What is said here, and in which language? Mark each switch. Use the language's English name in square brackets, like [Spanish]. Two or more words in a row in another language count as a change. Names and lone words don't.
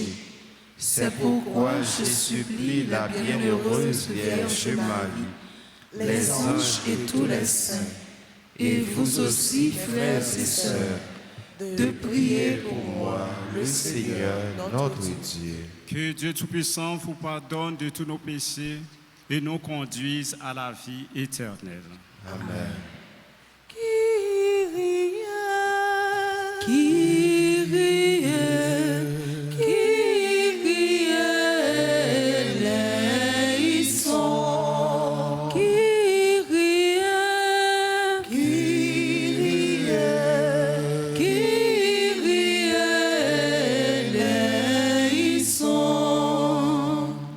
[French] C'est pourquoi je supplie la bienheureuse Vierge Marie, les anges et tous les saints, et vous aussi, frères et sœurs, de prier pour moi, le Seigneur, notre Dieu. Que Dieu Tout-Puissant vous pardonne de tous nos péchés et nous conduise à la vie éternelle. Amen. [Greek] Kyrie, Kyrie, Kyrie eleison. Kyrie, Kyrie, Kyrie eleison.